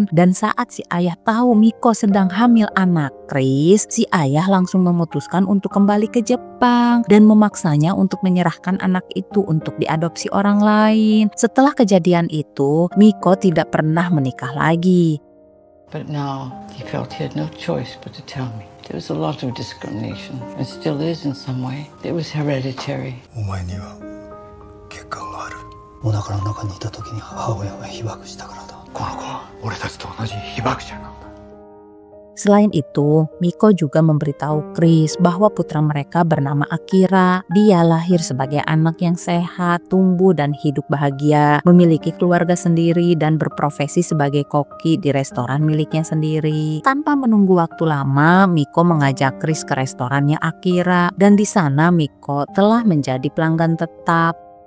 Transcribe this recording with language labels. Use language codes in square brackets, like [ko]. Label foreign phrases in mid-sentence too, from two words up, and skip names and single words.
[id] Dan saat si ayah tahu Miko sedang hamil anak Chris, si ayah langsung memutuskan untuk kembali ke Jepang dan memaksanya untuk menyerahkan anak itu untuk diadopsi orang lain. Setelah kejadian itu, Miko tidak pernah menikah lagi. [en] But now he felt he had no choice but to tell me. There was a lot of discrimination, and still is in some way. It was hereditary. [ja] お前には欠陥がある。お腹の中にいた時に母親が被爆したからだ。この子は俺たちと同じ被爆者なんだ。 [id] Selain itu, Miko juga memberitahu Chris bahwa putra mereka bernama Akira. Dia lahir sebagai anak yang sehat, tumbuh dan hidup bahagia, memiliki keluarga sendiri dan berprofesi sebagai koki di restoran miliknya sendiri. Tanpa menunggu waktu lama, Miko mengajak Chris ke restorannya Akira dan di sana Miko telah menjadi pelanggan tetap.